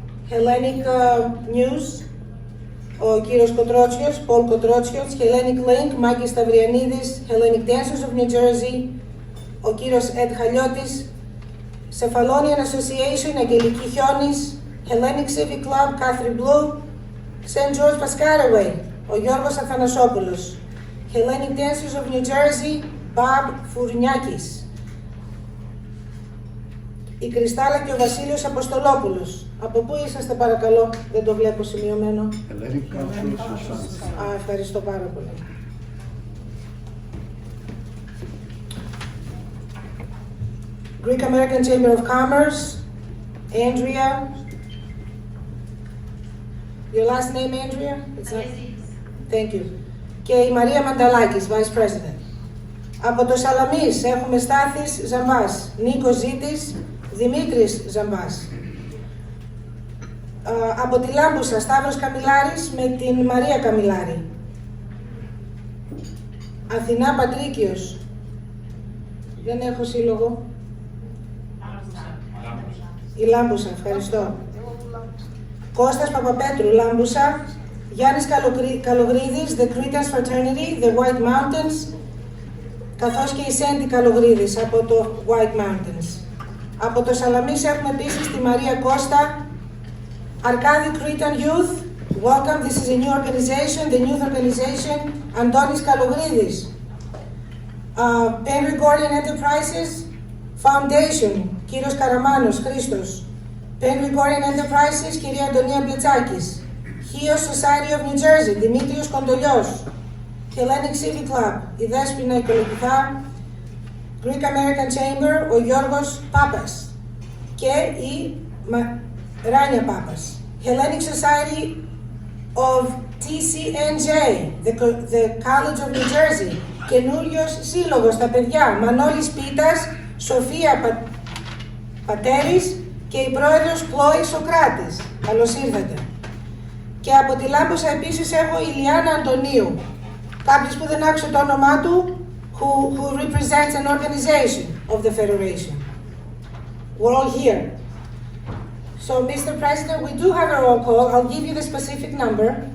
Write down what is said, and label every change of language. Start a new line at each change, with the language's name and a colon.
Greek: Hellenic News, ο κύριος Κοτρότσιος, Paul Κοτρότσιος. Hellenic Link, Μάκης Σταυριανίδης. Hellenic Dancers of New Jersey, ο κύριος Ed Χαλιώτης. Cephalonian Association, Αγγελική Χιόνης.
English: Hellenic Civic Club, Catherine Blue. St.
Greek: George Pascaraway, ο Γιώργος Αθανασόπουλος.
English: Hellenic Dancers of New Jersey, Bob Φουρνιάκης.
Greek: Η Κρυστάλλα και ο Βασίλειος Αποστολόπουλος. Από πού είσαστε παρακαλώ, δεν το βλέπω σημειωμένο. Ευχαριστώ πάρα πολύ.
English: Greek American Chamber of Commerce, Andrea. Your last name, Andrea? Thank you.
Greek: Και η Μαρία Μανταλάκης, Vice President. Από το Σαλαμίς έχουμε Στάθης Ζαμπάς, Νίκος Ζήτης, Δημήτρης Ζαμπάς. Από τη Λάμπουσα, Σταύρος Καμιλάρης με την Μαρία Καμιλάρη. Αθηνά Πατρίκιος. Δεν έχω σύλλογο. Η Λάμπουσα, ευχαριστώ. Κώστας Παπαπέτρου, Λάμπουσα.
English: Γιάννης Καλογρίδης, The Cretans Fraternity, The White Mountains.
Greek: Καθώς και η Σέντι Καλογρίδης από το White Mountains. Από το Σαλαμίς έχουμε επίσης τη Μαρία Κώστα.
English: Arcadi Cretan Youth, welcome, this is a new organization, the youth organization, Antonis Kalogridis.
Greek: Pen-Gregorian Enterprises Foundation, κύριος Καραμάνος, Χρήστος. Pen-Gregorian Enterprises, κυρία Αντωνία Μπλετσάκης.
English: Hios Society of New Jersey, Δημήτριος Κοντολιός. Hellenic Civic Club, η Δέσποινα Οικολογικά.
Greek: Greek American Chamber, ο Γιώργος Πάπας.
English: Και η Ράνια Πάπας. Hellenic Society of TCNJ, the College of New Jersey.
Greek: Καινούριος σύλλογος, τα παιδιά. Μανώλης Πίτας, Σοφία Πατέρης και η πρόεδρος Πλόη Σοκράτης. Καλώς ήρθατε. Και από τη Λάμπουσα επίσης έχω Ηλιάνα Αντωνίου. Κάποιος που δεν άκουσε το όνομά του,
English: who represents an organization of the Federation. We're all here. So, Mr. President, we do have a roll call. I'll give you the specific number.